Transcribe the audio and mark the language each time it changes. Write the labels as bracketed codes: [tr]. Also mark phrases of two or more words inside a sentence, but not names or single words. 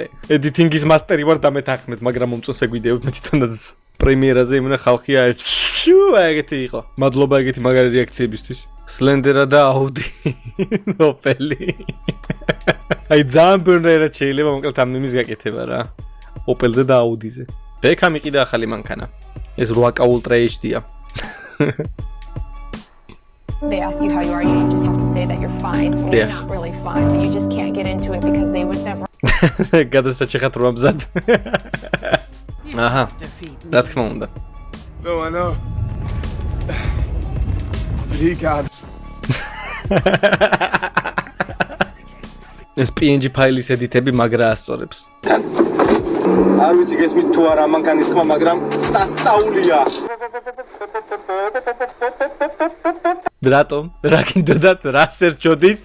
[ka] ედიტინგის მასტერი ვარ და მეთანხმეთ, მაგრამ მომწონს ეგ ვიდეო, მე თვითონაც პრემიერაზე იმენა ხალხია ეგეთი იყო. მადლობა ეგეთი მაგარი რეაქციებისთვის. სლენდერა და აუდი. ოპელი. აი ძალიან ბევრად შეიძლება მოკლედ ამ იმის გაკეთება რა. ოპელზე და აუდიზე. ბექა მიყიდა ახალი მანქანა. ეს [en] 8K Ultra HD- [ka] ა. [en] They ask you how you are, you just have to say that you're fine. Well, you're not really fine, but you just can't get into it because they would never. [ka] გადასაჭეხად რომ ამზად. აჰა. რა თქმა უნდა. [en] No, I know. But he got [ka] ეს PNG ფაილის ედიტები მაგრა ასწორებს. არ ვიცი გესმით თუ არა მანქანის ხმა, მაგრამ სასწაულია. რატომ? რა გინდოდათ? რა სერჩოდით?